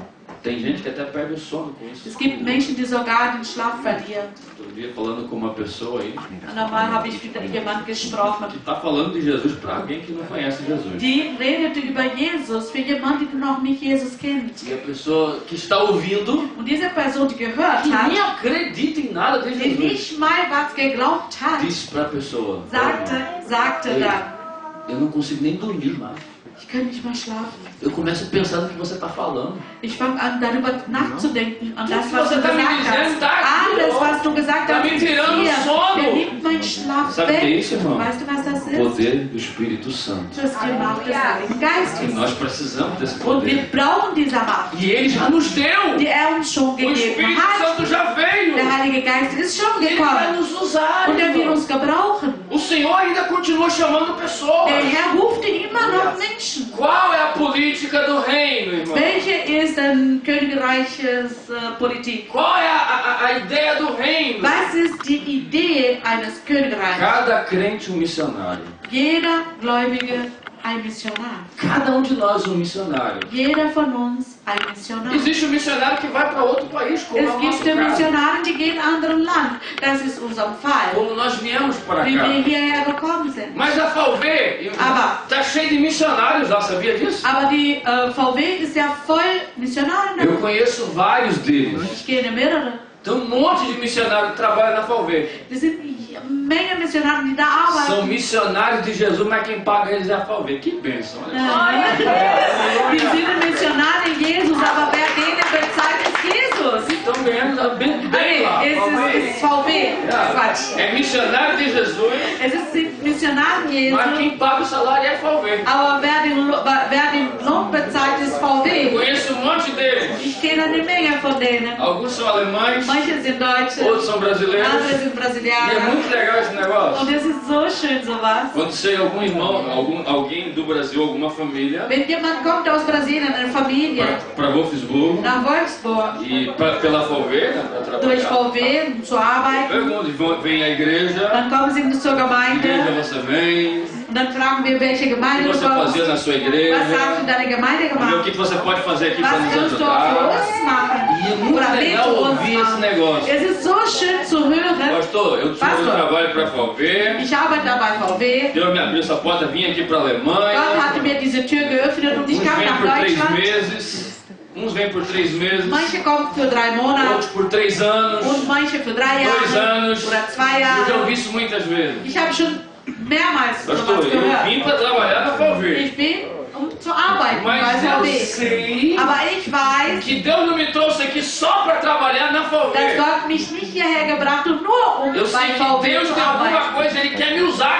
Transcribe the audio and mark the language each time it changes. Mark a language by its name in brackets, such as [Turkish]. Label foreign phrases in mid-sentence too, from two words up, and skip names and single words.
[Portuguese] Tem gente que até perde o sono com isso. [German] Es gibt Menschen, die sogar den Schlaf verlieren. [Portuguese] Outro dia falando com uma pessoa aí [German] Normal habe ich mit jemandem gesprochen. [Portuguese] que está falando de Jesus para alguém que não conhece Jesus. [German] Die redete über Jesus für jemanden, der noch nicht Jesus kennt. [Portuguese] E a pessoa que está ouvindo, [German] Und diese Person, die gehört [Portuguese] que nem [German] hat, [Portuguese] acredita em nada de [German] die [Portuguese] Jesus, [German] nicht mal was geglaubt hat, [Portuguese] disse para a pessoa: [German] sagte dann, [Portuguese] eu não consigo nem dormir mais. [German] ich kann nicht mehr schlafen. [Portuguese] Eu começo a pensar no que você está falando. [German] Ich fange an, darüber nachzudenken, an das, Was was du [Portuguese] você tá me [German] gesagt [Portuguese] dizendo, [German] hast. [Portuguese] tá aqui, [German] Alles, [Portuguese] ó. [German] was du gesagt [Portuguese] Tá [German] hast, [Portuguese] me [German] ist [Portuguese] tirando o [German] hier. [Portuguese] sono. [German] Der nimmt meinen Schlaf [Portuguese] Sabe o que é [German] weg. [Portuguese] isso, irmão? [German] Weißt du, was das [Portuguese] O [German] ist? [Portuguese] poder do Espírito Santo. [German] Das ist die Macht des Heiligen [Portuguese] E [German] Geistes. [Portuguese] nós precisamos desse [German] Und wir [Portuguese] poder. [German] brauchen diese Macht, [Portuguese] E Ele já nos deu. [German] die er uns schon [Portuguese] O [German] gegeben [Portuguese] Espírito [German] hat. [Portuguese] Santo já veio. [German] Der Heilige Geist ist schon [Portuguese] Ele vai [German] gekommen [Portuguese] nos usar. [German] und er will [Portuguese] irmão. [German] uns gebrauchen. [Portuguese] O Senhor ainda continua chamando pessoas. [German] Der Herr ruft immer noch Menschen. [Portuguese] Qual é a política do reino, irmão? [German] Welche ist ein königreiches Politik? [Portuguese] Qual é a ideia do reino? [German] Was ist die Idee eines Königreichs? [Portuguese] Cada crente missionário. [German] Jeder Gläubige ein Missionar. [Portuguese] Cada de nós missionário. [German] Jeder von uns ein Missionar. [Portuguese] Existe um missionário que vai para outro país, como é [German] Es [Portuguese] o [German] gibt [Portuguese] nosso [German] die [Portuguese] caso. [German] Missionare, die gehen in ein anderes Land. Das ist unser Fall, [Portuguese] Como nós viemos para [German] wie wir [Portuguese] cá. [German] hierher gekommen sind. [Portuguese] Mas a Falvê [German] Aber- [Portuguese] está cheia de missionários lá, sabia disso? [German] Aber die VW ist ja voll Missionare. [Portuguese] Eu conheço vários deles. [German] Ich kenne mehrere. [Portuguese] Tem um monte de missionário que trabalha na Falvê. [German] Das sind Menge Missionare, die da [Portuguese] São [German] arbeiten. [Portuguese] missionários de Jesus, mas quem paga eles é a Falvê. Que bênção, olha só. [German] Die sind Missionare Jesus, aber wer denen bezahlt, ist Jesus. [Portuguese] Estão ganhando bem lá. [German] Es ist VW. Ah, Quatsch. [Portuguese] é missionário de Jesus, [German] Es sind Missionar [Portuguese] Mas [German] Jesu, [Portuguese] quem paga o salário é a VW. [German] aber wer den Lohn bezahlt, ist VW. [Portuguese] Conheço um monte deles. [German] Ich kenne eine Menge von denen. [Portuguese] Alguns são alemães, [German] Manche sind Deutsche, [Portuguese] outros são brasileiros. [German] andere sind [Portuguese] E é [German] Brasilianer. [Portuguese] muito legal esse negócio. [German] Und es ist so schön sowas. [Portuguese] Quando chega algum irmão, alguém do Brasil, alguma família, [German] Wenn jemand kommt aus Brasilien, eine Familie, [Portuguese] para Wolfsburg [German] nach Wolfsburg, [Portuguese] e pela VW, né, para [German] durch [Portuguese] trabalhar, [German] VW, um zu arbeiten, [Portuguese] pergunta, vem à igreja, [German] dann kommen sie zur [Portuguese] igreja [German] Gemeinde [Portuguese] você vem, [German] und dann fragen wir, welche [Portuguese] o que [German] Gemeinde du [Portuguese] você [German] kommst. [Portuguese] fazia na sua [German] Was hast du [Portuguese] igreja, [German] in deiner Gemeinde [Portuguese] o [German] gemacht? [Portuguese] que você pode fazer aqui para [German] Was [Portuguese] nos [German] kannst du auch für [Portuguese] ajudar. [German] uns machen? [Portuguese] E é muito [German] Oder mit [Portuguese] legal [German] uns [Portuguese] ouvir esse [German] machen? [Portuguese] negócio. [German] Es ist so schön zu hören. [Portuguese] Pastor, eu trabalho para a VW, [German] Ich arbeite da bei VW. [Portuguese] Deus me abriu essa porta, vim aqui para a Alemanha, [German] Gott hatte mir diese Tür geöffnet und ich [Portuguese] uns [German] kam [Portuguese] vêm [German] nach [Portuguese] por 3 [German] Deutschland. [Portuguese] meses, uns vêm por 3 meses, [German] Manche kommen für 3 Monate [Portuguese] outros por 3 anos, [German] und manche für 3 [Portuguese] 2 [German] Jahre [Portuguese] anos. [German] oder 2 [Portuguese] Eu já [German] Jahre. [Portuguese] ouvi isso muitas vezes. [German] Ich habe schon mehrmals [Portuguese] Pastor, [German] sowas [Portuguese] eu [German] gehört. [Portuguese] vim para trabalhar na VW, [German] Ich bin, um zu arbeiten bei [Portuguese] mas eu [German] VW. [Portuguese] sei [German] Aber ich weiß, [Portuguese] que Deus não me trouxe aqui só para trabalhar na [German] dass [Portuguese] VW. [German] Gott mich nicht hierher gebracht hat, nur um [Portuguese] Eu [German] bei [Portuguese] sei que [German] VW [Portuguese] Deus [German] zu [Portuguese] tem alguma [German] arbeiten. [Portuguese] coisa, Ele quer me usar